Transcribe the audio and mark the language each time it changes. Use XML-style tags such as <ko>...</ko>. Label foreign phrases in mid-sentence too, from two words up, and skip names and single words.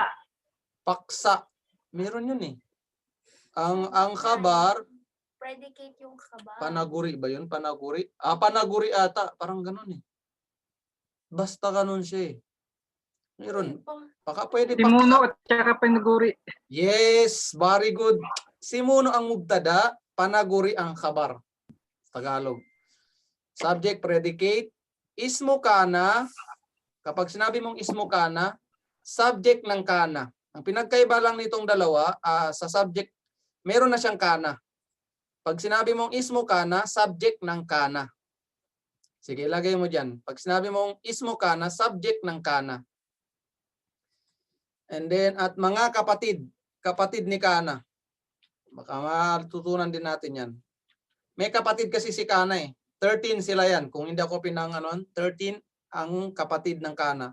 <tl>paksa. Meron yun eh. Ang khabar, Predicate yung kaba. panaguri ba yun? Panaguri? Panaguri ata. Parang ganun eh. Basta ganun siya eh. Meron. Baka pwede Simuno paksa. at saka panaguri.</tl> <en>Yes, very good.</en> <tl>Simuno ang mubtada, panaguri ang khabar.</tl> <en>Tagalog. Subject, predicate.</en> <ar>اسم كان.</ar> <tl>Kapag sinabi mong</tl> <ar>اسم كان,</ar> <tl>subject ng kana. Ang pinagkaiba lang nitong dalawa, sa subject, meron na siyang kana. Pag sinabi mong</tl> <ar>اسم كان,</ar> <tl>subject ng kana. Sige, ilagay mo dyan. Pag sinabi mong</tl> <ar>اسم كان,</ar> <tl>subject ng kana.</tl> <en>And then,</en> <tl>at mga kapatid ni kana. Baka matutunan din natin yan. May kapatid kasi si kana eh. 13 sila yan. Kung hindi ako 13 ang kapatid ng kana.</tl>